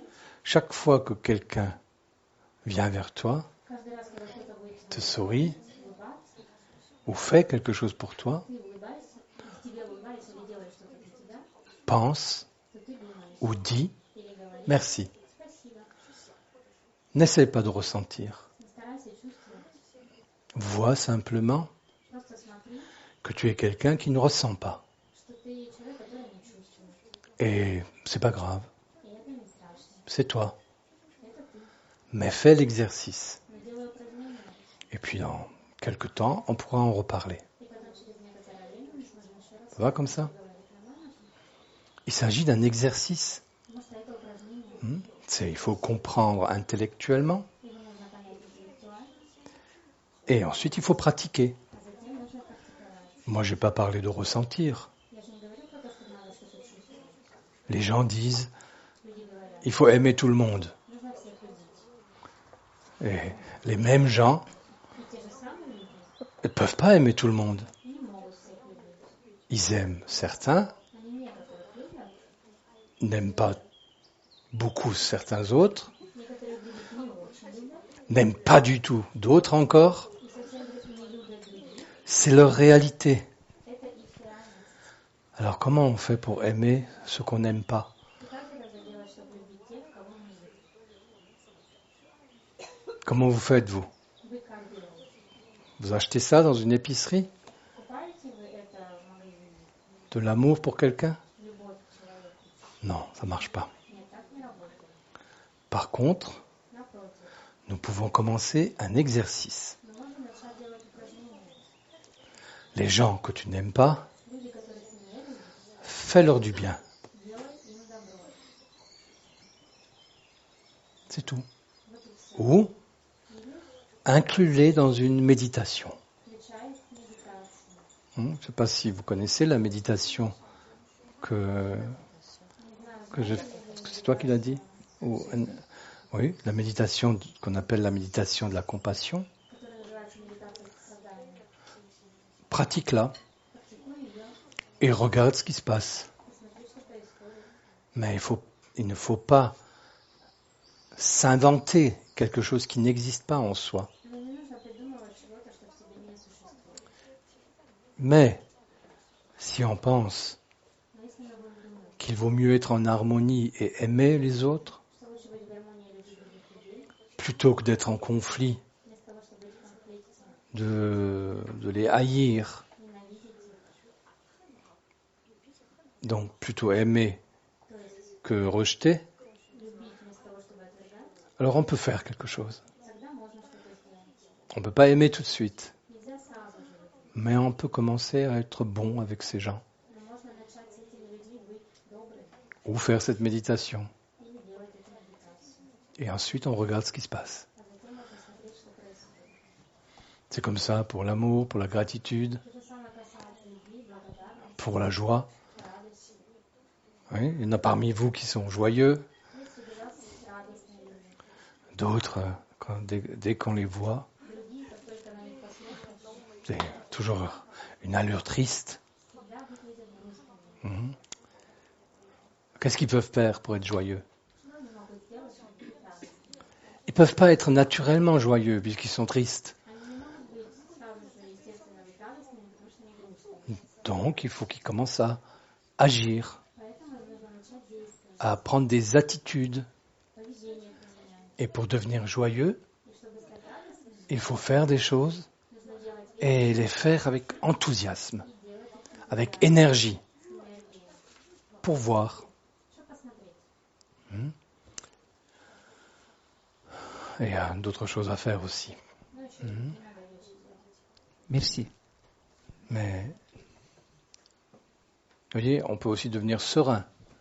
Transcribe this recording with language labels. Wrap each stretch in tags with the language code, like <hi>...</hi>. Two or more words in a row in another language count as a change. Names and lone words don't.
<fr>chaque fois que quelqu'un vient vers toi,</fr> <ru>каждый раз, когда кто-то будет</ru> <fr>te sourit</fr> <ru>улыбаться,</ru> <fr>ou fait quelque chose pour toi,</fr> <ru>ты улыбаешься, тебе улыбается или делает что-то для тебя,</ru> <fr>pense</fr> <ru>то ты думаешь</ru> <fr>ou dis</fr> <ru>или говоришь</ru> <fr>merci.</fr> <ru>спасибо.</ru> <fr>N'essaie pas de ressentir.</fr> <ru>Не старайся чувствовать.</ru> <fr>Vois simplement</fr> <ru>Просто смотри,</ru> <fr>que tu es quelqu'un qui ne ressent pas.</fr> <ru>что ты человек, который не чувствует.</ru> <fr>Et c'est pas grave,</fr> <ru>И это не страшно.</ru> <fr>c'est toi.</fr> <ru>Это ты.</ru> <fr>Mais fais l'exercice.</fr> <ru>Но делай упражнение,</ru> <fr>Et puis dans quelques temps, on pourra en reparler.</fr> <ru>и потом через некоторое время мы сможем еще раз</ru> <fr>Ça va comme ça?</fr> <ru>говорить нормально.</ru> <fr>Il s'agit d'un exercice.</fr> <ru>Потому что это упражнение.</ru> <fr>Il faut comprendre intellectuellement</fr> <ru>Его нужно понять интеллектуально,</ru> <fr>et ensuite il faut pratiquer.</fr> <ru>а затем нужно практиковать.</ru> <fr>Moi, je n'ai pas parlé de ressentir.</fr> <ru>Я же не говорю про то, что надо что-то чувствовать.</ru> <fr>Les gens disent</fr> <ru>Люди говорят,</ru> <fr>il faut aimer tout le monde.</fr> <ru>нужно всех любить.</ru> <fr>Et les mêmes gens</fr> <ru>И те же самые люди</ru> <fr>ne peuvent pas aimer tout le monde.</fr> <ru>не могут всех любить.</ru> <fr>Ils aiment certains,</fr> <ru>Они некоторых любят,</ru> <fr>n'aiment pas beaucoup certains autres,</fr> <ru>некоторых других не очень любят,</ru> <fr>n'aiment pas du tout d'autres encore.</fr> <ru>и совсем не любят других.</ru> <fr>C'est leur réalité.</fr> <ru>Это их реальность.</ru> <fr>Alors comment on fait pour aimer ce qu'on n'aime pas?</fr> <ru>И как это делать, чтобы любить тех, кого не любят?</ru> <fr>Comment vous faites, vous?</fr> <ru>Вы как делаете?</ru> <fr>Vous achetez ça dans une épicerie?</fr> <ru>Покупаете вы это в магазине?</ru> <fr>De l'amour pour quelqu'un?</fr> <ru>Любовь к человеку?</ru> <fr>Non, ça ne marche pas.</fr> <ru>Нет, так не работает.</ru> <fr>Par contre,</fr> <ru>Напротив,</ru> <fr>nous pouvons commencer un exercice.</fr> <ru>мы можем начать делать упражнения.</ru> <fr>Les gens que tu n'aimes pas,</fr> <ru>Люди, которых ты не любишь,</ru> <fr>fais-leur du bien.</fr> <ru>делай им добро.</ru> <fr>C'est tout.</fr> <ru>Вот и все.</ru> <fr>Ou inclus-les dans une méditation.</fr> <ru>Включай их в медитацию.</ru> <fr>Je ne sais pas si vous connaissez la méditation que j'ai... Est-ce que c'est toi qui l'as dit? Oui, la méditation qu'on appelle la méditation de la compassion.</fr> <ru>Которая называется медитация сострадания.</ru> <fr>Pratique-la</fr> <ru>Практикуй ее</ru> <fr>et regarde ce qui se passe.</fr> <ru>и смотри, что происходит.</ru> <fr>Mais il ne faut pas s'inventer quelque chose qui n'existe pas en soi.</fr> <ru>Но не нужно придумывать чего-то, что в тебе не существует.</ru> <fr>Mais si on pense</fr> <ru>Но если мы будем думать,</ru> <fr>qu'il vaut mieux être en harmonie et aimer les autres,</fr> <ru>что лучше быть в гармонии и любить других людей,</ru> <fr>plutôt que d'être en conflit,</fr> <ru>вместо того, чтобы быть в конфликте,</ru> <fr>de les haïr,</fr> <ru>ненавидеть их,</ru> <fr>donc plutôt aimer</fr> <ru>то есть</ru> <fr>que rejeter,</fr> <ru>любить вместо того, чтобы отвергать,</ru> <fr>alors on peut faire quelque chose.</fr> <ru>тогда можно что-то сделать.</ru> <fr>On ne peut pas aimer tout de suite,</fr> <ru>Нельзя сразу же,</ru> <fr>mais on peut commencer à être bon avec ces gens,</fr> <ru>но можно начать с этими людьми быть добрым</ru> <fr>ou faire cette méditation.</fr> <ru>или делать эту медитацию.</ru> <fr>Et ensuite on regarde ce qui se passe.</fr> <ru>А затем можно смотреть, что происходит.</ru> <fr>C'est comme ça pour l'amour, pour la gratitude,</fr> <ru>То же самое касается любви, благодарности,</ru> <fr>pour la joie.</fr> <ru>радости.</ru> <fr>Oui, il y en a parmi vous qui sont joyeux,</fr> <ru>Есть среди вас радостные люди.</ru> <fr>d'autres, dès qu'on les voit,</fr> <ru>Другие, как только на них посмотришь,</ru> <fr>c'est toujours une allure triste.</fr> <ru>всегда выглядят грустными. Mhm.</ru> <fr>Qu'est-ce qu'ils peuvent faire pour être joyeux?</fr> <ru>Что они могут сделать, чтобы быть радостными?</ru> <fr>Ils ne peuvent pas être naturellement joyeux puisqu'ils sont tristes.</fr> <ru>Они не могут быть сразу же, естественно, быть радостными, потому что они грустные.</ru> <fr>Donc il faut qu'ils commencent à agir,</fr> <ru>Поэтому им нужно начать действовать,</ru> <fr>à prendre des attitudes.</fr> <ru>поведение поменять.</ru> <fr>Et pour devenir joyeux,</fr> <ru>И чтобы стать радостными,</ru> <fr>il faut faire des choses</fr> <ru>нужно делать</ru> <fr>et les faire avec enthousiasme,</fr> <ru>и делать их</ru> <fr>avec énergie,</fr> <ru>с энергией.</ru> <fr>pour voir.</fr> <ru>Что посмотреть?</ru> <fr>Et il y a d'autres choses à faire aussi.</fr> <ru>Ну, еще много вещей делать.</ru> <fr>Merci. Mais, vous voyez, on peut aussi devenir serein</fr>